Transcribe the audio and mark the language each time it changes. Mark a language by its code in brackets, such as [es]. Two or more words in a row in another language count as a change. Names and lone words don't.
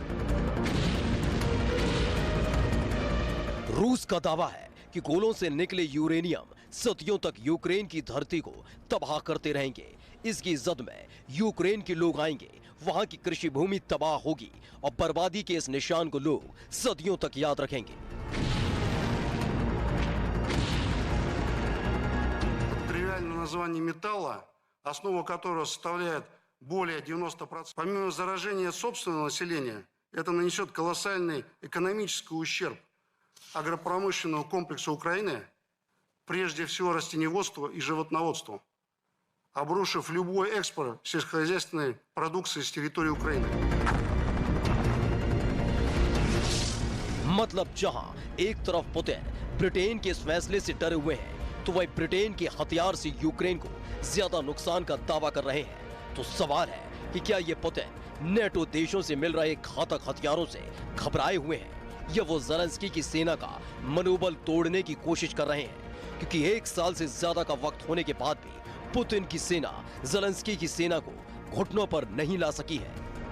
[hi] रूस का दावा है कि गोलों से निकले यूरेनियम सदियों तक यूक्रेन की धरती को तबाह करते रहेंगे। इसकी जद में यूक्रेन के लोग आएंगे, वहां की कृषि भूमि तबाह होगी और बर्बादी के इस निशान को लोग सदियों तक याद रखेंगे। [ru] Тривиальное название металла, основу которого составляет более 90%. Помимо заражения собственного населения, это нанесет колоссальный экономический ущерб агропромышленного комплекса Украины, прежде всего растениеводству и животноводству, обрушив любой экспорт сельскохозяйственной продукции с территории Украины. [hi] मतलब जहां एक तरफ पुतिन ब्रिटेन के इस फैसले से डरे हुए हैं, तो वही ब्रिटेन के हथियार से यूक्रेन को ज्यादा नुकसान का दावा कर रहे हैं। तो सवाल है कि क्या ये पुतिन नेटो देशों से मिल रहे घातक हथियारों से घबराए हुए हैं, या वो ज़ेलेंस्की की सेना का मनोबल तोड़ने की कोशिश कर रहे हैं, क्योंकि 1 साल से ज्यादा का वक्त होने के बाद भी पुतिन की सेना ज़ेलेंस्की की सेना को घुटनों पर नहीं ला सकी है।